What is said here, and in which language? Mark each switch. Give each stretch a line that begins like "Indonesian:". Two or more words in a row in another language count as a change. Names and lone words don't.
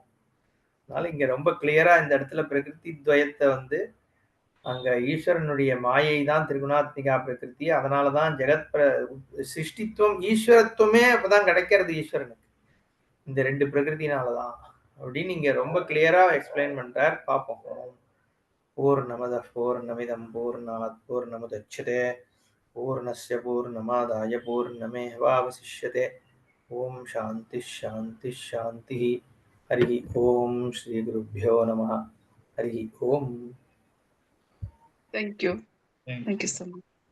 Tamil: அதனால இங்க ரொம்ப கிளியரா இந்த இடத்துல பிரகிருதி துவயத்தை அங்க ஈஸ்வரனுடைய மாயை தான் திரிகுணாத்மிகா பிரகிருதி. அதனாலதான் ஜெகத் சிருஷ்டித்துவம் ஈஸ்வரத்துவமே அப்பதான் கிடைக்கிறது ஈஸ்வரனுக்கு, இந்த 2 பிரகிருதினாலதான் அப்படின்னு இங்க ரொம்ப
English: clearly explain
Tamil: பண்றார். பார்ப்போம்.
Sanskrit: पूर्णमदः पूर्णमिदं पूर्णात् पूर्णमुदच्यते पूर्णस्य पूर्णमादाय पूर्णमेवावशिष्यते. ॐ शान्ति शान्ति शान्ति. हरि ॐ श्री गुरुभ्यो नमः. हरि ॐ.
English: Thank you. Thank you so much.